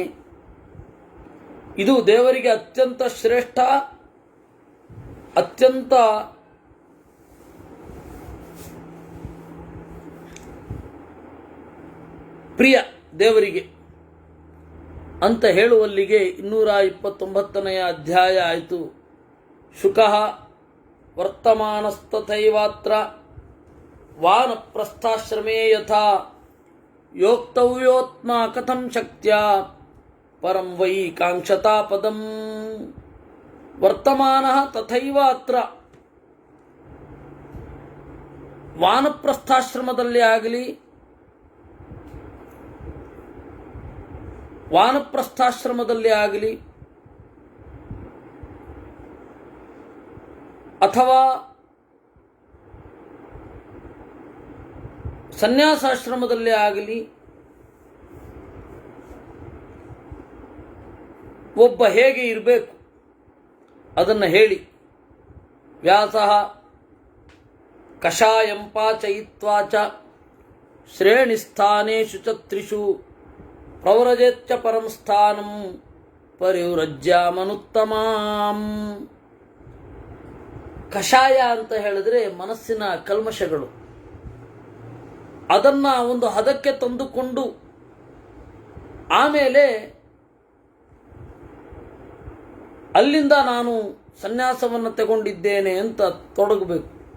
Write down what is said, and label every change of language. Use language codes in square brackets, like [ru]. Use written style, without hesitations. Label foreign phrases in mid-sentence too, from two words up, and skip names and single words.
[kn] ಇದು ದೇವರಿಗೆ ಅತ್ಯಂತ ಶ್ರೇಷ್ಠ, ಅತ್ಯಂತ ಪ್ರಿಯ ದೇವರಿಗೆ ಅಂತ ಹೇಳುವಲ್ಲಿಗೆ 229ನೆಯ ಅಧ್ಯಾಯ ಆಯಿತು. [sa] ಶುಕಃ ವರ್ತಮಾನಸ್ತಥೈವಾತ್ರ ವಾನಪ್ರಸ್ಥಾಶ್ರಮೇ ಯಥಾ ಯೋಕ್ತವ್ಯೋತ್ಮ ಕಥಂ ಶಕ್ತ್ಯಾ ಪರಂ ವೈ ಕಾಂಕ್ಷತಾ ಪದಂ. ವರ್ತಮಾನಃ ತಥೈವ ಅತ್ರ. [kn] ವಾನಪ್ರಸ್ಥಾಶ್ರಮದಲ್ಲಿ ಆಗಲಿ, ಅಥವಾ ಸನ್ಯಾಸಾಶ್ರಮದಲ್ಲಿ ಆಗಲಿ ಒಬ್ಬ ಹೇಗೆ ಇರಬೇಕು ಅದನ್ನು ಹೇಳಿ. [sa] ವ್ಯಾಸಃ ಕಷಾಯಂ ಪಾಚಯಿತ್ವಾ ಚ ಶ್ರೇಣಿಸ್ಥಾನೇಷು ಚ ತ್ರಿಷು ಪ್ರವ್ರಜೇಚ್ಚ ಪರಂ ಸ್ಥಾನಂ ಪರಿವ್ರಜ್ಯಾಮನುತ್ತಮಾಂ. [kn] ಕಷಾಯ ಅಂತ ಹೇಳಿದ್ರೆ ಮನಸ್ಸಿನ ಕಲ್ಮಶಗಳು, ಅದನ್ನು ಒಂದು ಹದಕ್ಕೆ ತಂದುಕೊಂಡು ಆಮೇಲೆ ಅಲ್ಲಿಂದ ನಾನು ಸನ್ಯಾಸವನ್ನು ತಗೊಂಡಿದ್ದೇನೆ ಅಂತ ತೊಡಗಬೇಕು.